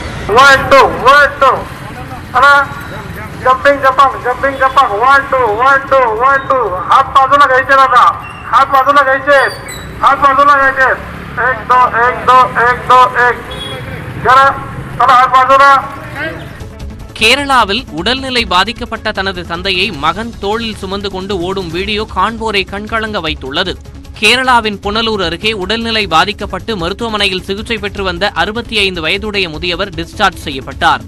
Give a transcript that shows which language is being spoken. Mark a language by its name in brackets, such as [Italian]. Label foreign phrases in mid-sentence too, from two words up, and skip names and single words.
[Marathi] 1 2 1 2 अरे [English] jumping jump [Marathi] 1 2 1 2 1 2 हात बाजूला घ्यायचे दादा हात बाजूला घ्यायचे 1 2 1 2 1 2 1 जरा चला हात बाजूला. [Tamil] கேரளாவில் உடல்நிலை பாதிக்கப்பட்ட தனது தந்தையை மகன் தோளில் சுமந்து கொண்டு ஓடும் வீடியோ காண்போரை கண்கலங்க வைத்துள்ளது. கேரளாவின் புனலூர் அருகே உடல்நிலை பாதிக்கப்பட்டு மருத்துவமனையில் சிகிச்சை பெற்று வந்த 65 வயதுடைய முதியவர் டிஸ்சார்ஜ் செய்யப்பட்டார்.